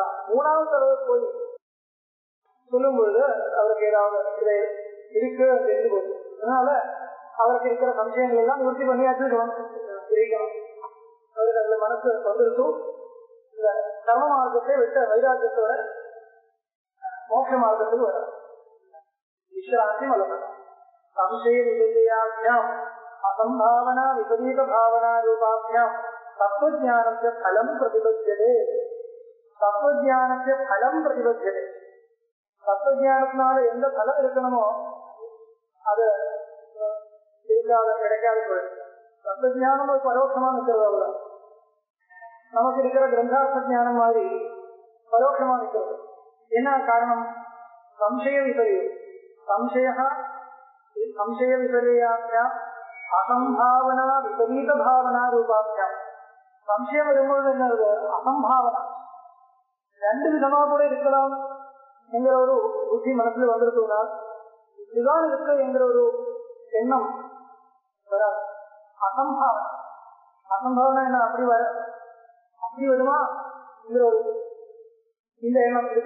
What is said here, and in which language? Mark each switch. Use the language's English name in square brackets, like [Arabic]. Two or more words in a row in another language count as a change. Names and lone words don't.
[Tamil] மூணாவது தடவை போய் சொல்லும் பொழுது அவருக்கு ஏதாவது இருக்கு தெரிஞ்சு போச்சு. அதனால அவருக்கு இருக்கிற சம்சயங்கள் எல்லாம் நிவர்த்தி பண்ணியாச்சு இருக்கணும். அவருக்கு அந்த மனசு வந்துருச்சும் இந்த கர்ம மார்க்கத்தை விட்ட வைராக்கியத்தோட மோட்ச மார்க்கத்துக்கு வர விசிராந்தி அலகதா. [Sanskrit] संशय विपर्याभ्याम असंभावना विपरीत भावना रूपाभ्याम तत्वज्ञानस्य फलं प्रतिपद्यते. तत्वज्ञानस्य फलं प्रतिपद्यते. [Tamil] தத்துவஞானத்தினால எந்த பலம் இருக்கணுமோ அது கிடைக்காது போயிடுது. தத்துவஞானம் ஒரு பரோட்சமா நிற்கிறது. அவ்வளவு நமக்கு இருக்கிற கிரந்தார்த்த ஞானம் மாதிரி பரோட்சமா நிற்கிறது. என்ன காரணம்? [Sanskrit] संशय विपरीयम्. संशय विपर्याभ्याम असंभावना विपरीत भावना रूपाभ्याम. [Tamil] संशயம் வரும்போது என்னது? அசம்பாவனா. ரெண்டு விதமா கூட இருக்கலாம் என்கிற ஒரு புத்தி மனசுல வந்திருக்குன்னா இதுதான் இருக்கு என்கிற ஒரு எண்ணம் வராது. அசம்பாவனா. அசம்பாவனா என்ன? அப்படி வருமா என்கிற ஒரு இந்த எண்ணம் இருக்கு.